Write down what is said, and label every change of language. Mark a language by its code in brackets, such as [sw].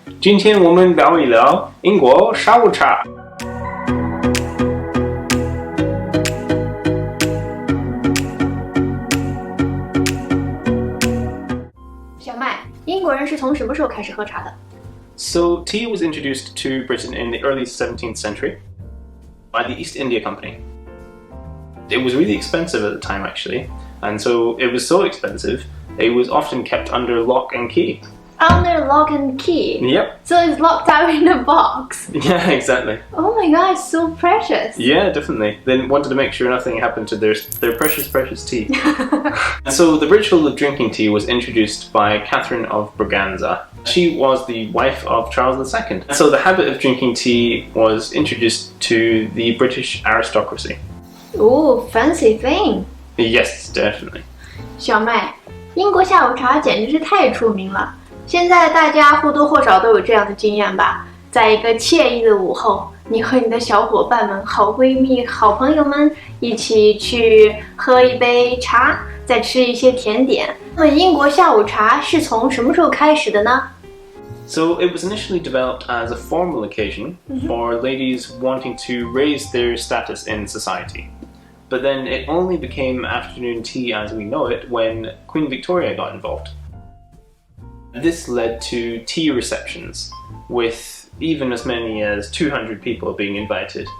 [zh] 今天我们聊一聊英国下午茶。小麦，英国人是从什么时候开始喝茶的？ [en] So tea was introduced to Britain in the early 17th century by the East India Company. It was really expensive at the time, actually, and so it was so expensive, it was often kept under lock and key. Under lock and key? Yep. So it's locked out in a box? Yeah, exactly. Oh my god, it's so precious. Yeah, definitely. They wanted to make sure nothing happened to their precious, precious tea. So the ritual of drinking tea was introduced by Catherine of Braganza. She was the wife of Charles II. So the habit of drinking tea was introduced to the British aristocracy. Ooh, fancy thing. Yes, definitely. [zh] 小麦，英国下午茶简直是太出名了。现在大家或多或少都有这样的经验吧，在一个惬意的午后，你和你的小伙伴们、好闺蜜、好朋友们一起去喝一杯茶，再吃一些甜点。那么英国下午茶是从什么时候开始的呢？ [en] So it was initially developed as a formal occasion for ladies wanting to raise their status in society. But then it only became afternoon tea as we know it when Queen Victoria got involved. This led to tea receptions, with even as many as 200 people being invited.